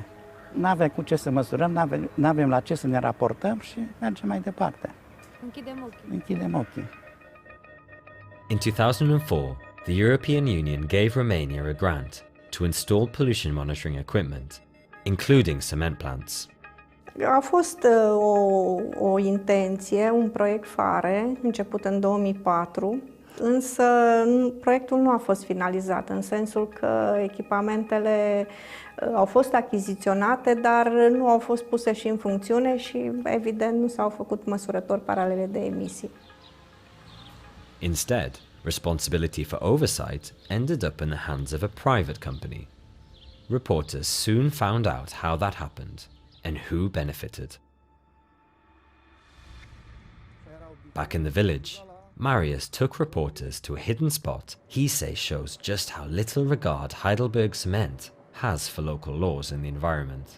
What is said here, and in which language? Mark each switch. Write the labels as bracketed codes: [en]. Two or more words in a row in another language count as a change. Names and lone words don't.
[ro] Nu avem cu ce să măsurăm, nu avem la ce să ne raportăm și mergem mai departe. Închidem ochii. [en] In 2004, the European Union gave Romania a grant to install pollution monitoring equipment, including cement plants. [ro] A fost o intenție, un proiect fare, început în 2004, însă proiectul nu a fost finalizat, în sensul că echipamentele au fost achiziționate, dar nu au fost puse și în funcțiune și, evident, nu s-au făcut măsurători paralele de emisii. [en] Instead, responsibility for oversight ended up in the hands of a private company. Reporters soon found out how that happened and who benefited. Back in the village, Marius took reporters to a hidden spot he says shows just how little regard Heidelberg Cement has for local laws in the environment.